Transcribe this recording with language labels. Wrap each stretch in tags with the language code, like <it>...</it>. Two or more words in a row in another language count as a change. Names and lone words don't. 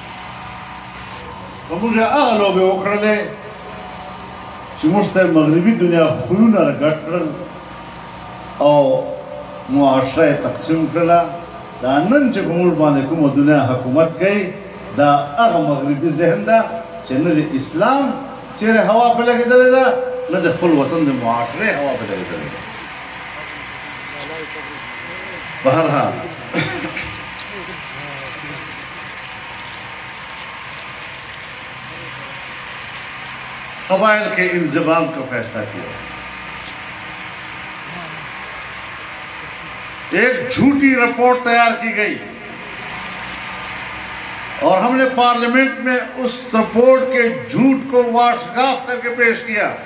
<ps>که موږ هغه لوبې وکړلې چې موږ ته مغربي دنیا خویونه راګډ کړل او معاشره یې تقسیم کړله، دا نن چې په موږ باندې کومه دنیا حکومت کوي دا هغه مغربي ذهن ده چې نه د اسلام چیرې هوا په لګېدلې ده، نه د خپل وطن د معاشرې هوا په لګېدلې ده.</ps> <ur>بہرحال قبائل کے انضمام کا فیصلہ کیا. ایک جھوٹی رپورٹ تیار کی گئی اور ہم نے پارلیمنٹ میں اس رپورٹ کے جھوٹ کو واشگاف کر کے پیش کیا.</ur>